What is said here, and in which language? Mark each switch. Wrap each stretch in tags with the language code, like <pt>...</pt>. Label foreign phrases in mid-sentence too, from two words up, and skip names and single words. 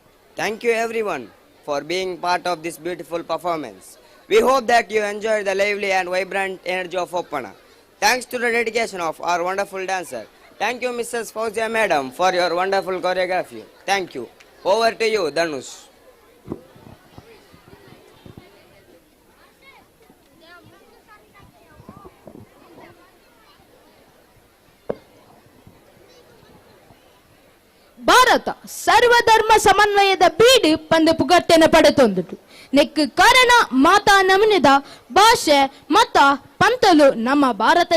<en>Thank you everyone for being part of this beautiful performance. We hope that you enjoyed the lively and vibrant energy of Oppana. Thanks to the dedication of our wonderful dancer. Thank you Mrs. Fauzia Madam for your wonderful choreography. Thank you. Over to you, Dhanush.</en> <tcy>ಭಾರತ ಸರ್ವಧರ್ಮ ಸಮನ್ವಯದ ಬೀಡು ಪಂದು ಪುಗಟ್ಟೆನ ಪಡೆತೊಂದುಟು ನೆಕ್ ಕಾರಣ ಮಾತಾ ನಮನಿದ ಭಾಷೆ ಮತ ಪಂತಲು ನಮ್ಮ ಭಾರತ</tcy>